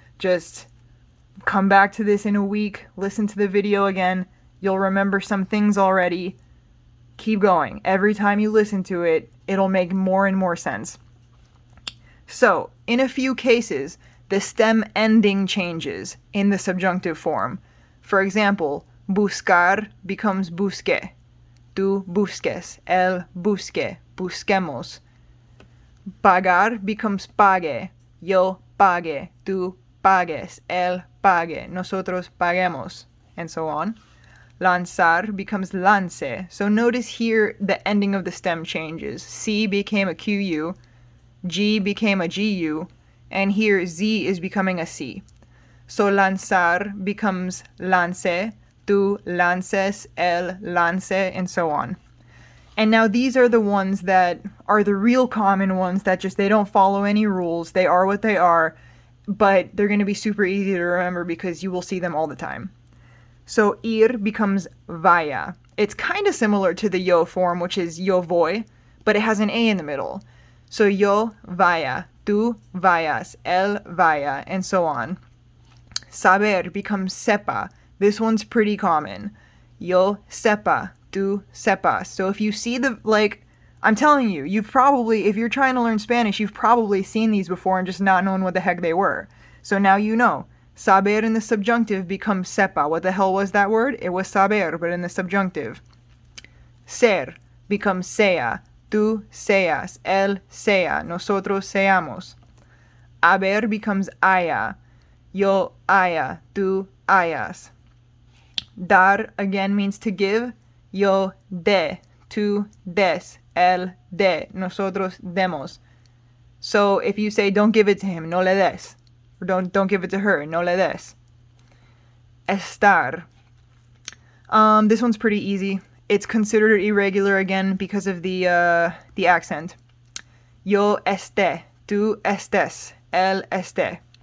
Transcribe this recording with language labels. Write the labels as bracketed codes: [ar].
[en] Just come back to this in a week, listen to the video again, you'll remember some things already. Keep going. Every time you listen to it, it'll make more and more sense. So, in a few cases, the stem ending changes in the subjunctive form. For example, buscar becomes busque. [es] Tú busques, él busque, busquemos. Pagar becomes pague. Yo pague, tú pagues, él pague, nosotros paguemos, [en] and so on. Lanzar becomes lance. So notice here the ending of the stem changes. C became a QU, G became a GU, and here Z is becoming a C. So lanzar becomes lance, [es] tú lances, él lance, [en] and so on. And now these are the ones that are the real common ones that just, they don't follow any rules. They are what they are, but they're going to be super easy to remember because you will see them all the time. So ir becomes vaya. It's kind of similar to the yo form, which is yo voy, but it has an A in the middle. [es] So yo vaya, tú vayas, él vaya, [en] and so on. Saber becomes sepa. This one's pretty common. [es] Yo sepa, tú sepas. [en] So if you see I'm telling you, you've probably, if you're trying to learn Spanish, you've probably seen these before and just not known what the heck they were. So now you know. Saber in the subjunctive becomes sepa. What the hell was that word? It was saber, but in the subjunctive. Ser becomes sea. [es] Tú seas, él sea, nosotros seamos. Haber becomes haya. Yo haya, tú hayas. [en] Dar again means to give. [es] Yo de, tú des, él de, nosotros demos. [en] So if you say don't give it to him, [es] no le des. [en] Or don't give it to her, no le des. Estar. This one's pretty easy. It's considered irregular again because of the accent. [es] Yo esté, tú estés, él esté.